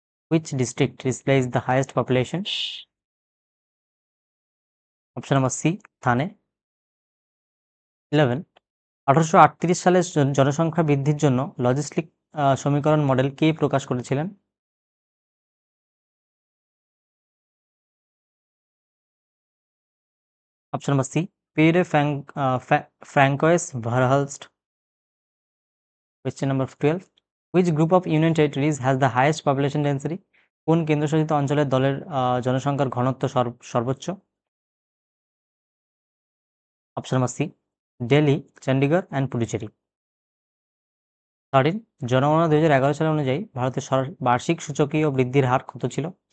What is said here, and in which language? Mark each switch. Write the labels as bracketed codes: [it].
[en] Which district displays the highest population? [bn] Option number C, থানে। 11, 1838 সালে জনসংখ্যা বৃদ্ধির জন্য লজিস্টিক সমীকরণ মডেল কে প্রকাশ করেছিলেন? Option number C, Pierre ফ্র্যাঙ্কয়েস ভারহালস্ট। [en] Question number 12, which group of union territories has the highest population density? [bn] কোন কেন্দ্রশাসিত অঞ্চলের দলের জনসংখ্যার ঘনত্ব সর্বোচ্চ? Option number C, Delhi, Chandigarh and Puducherry. 13, জনগণনা 2011 সাল অনুযায়ী ভারতের বার্ষিক সূচকীয় বৃদ্ধির হার কত ছিল?